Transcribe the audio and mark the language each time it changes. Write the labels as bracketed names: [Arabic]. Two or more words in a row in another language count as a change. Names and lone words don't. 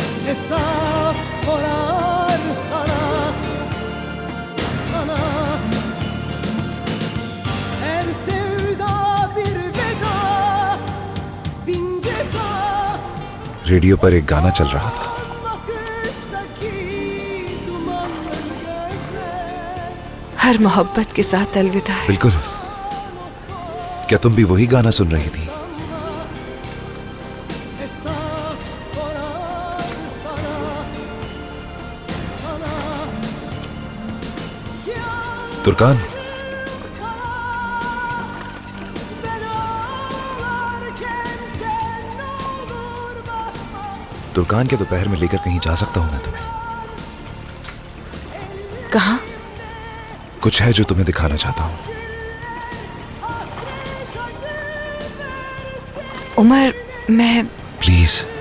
[Turkish] hesap sorar sana, sana. Her sevda bir veda, bin ceza. [Hindi] रेडियो पर एक गाना चल रहा था। [Turkish] Bakıştaki dumanlı gözler. [Hindi] हर मोहब्बत के साथ अलविदा है। बिल्कुल। क्या तुम भी वही गाना सुन रही थी? [Turkish] Hesap sorar sana, sana. [Hindi] तुर्कान, [Turkish] Ben ağlarken sen ne olur bakma. [Hindi] तुर्कान के दोपहर में लेकर कहीं जा सकता हूं मैं तुम्हें? कहाँ? कुछ है जो तुम्हें दिखाना चाहता हूं। उमर, मैं प्लीज।